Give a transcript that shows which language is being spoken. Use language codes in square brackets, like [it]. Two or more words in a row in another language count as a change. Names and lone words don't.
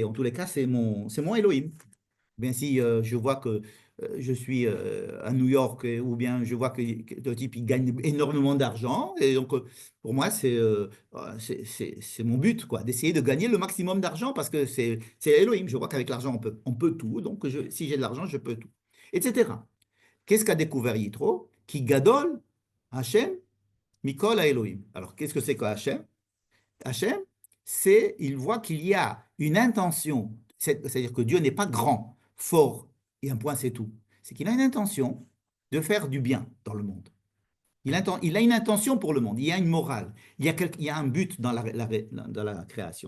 [fr] En tous les cas, c'est mon Elohim. Bien si je vois que je suis à New York ou bien je vois que le type il gagne énormément d'argent et donc pour moi c'est mon but quoi, d'essayer de gagner le maximum d'argent parce que c'est Elohim. Je vois qu'avec l'argent on peut tout, donc si j'ai de l'argent je peux tout, etc. Qu'est-ce qu'a découvert Yitro? [he] כי גדול השם מכל האלהים. [fr] Alors qu'est-ce que c'est que Hashem? Hachem, il voit qu'il y a une intention, c'est-à-dire que Dieu n'est pas grand, fort, et un point c'est tout. C'est qu'il a une intention de faire du bien dans le monde. Il a une intention pour le monde, il y a une morale, il y a un but dans dans la création.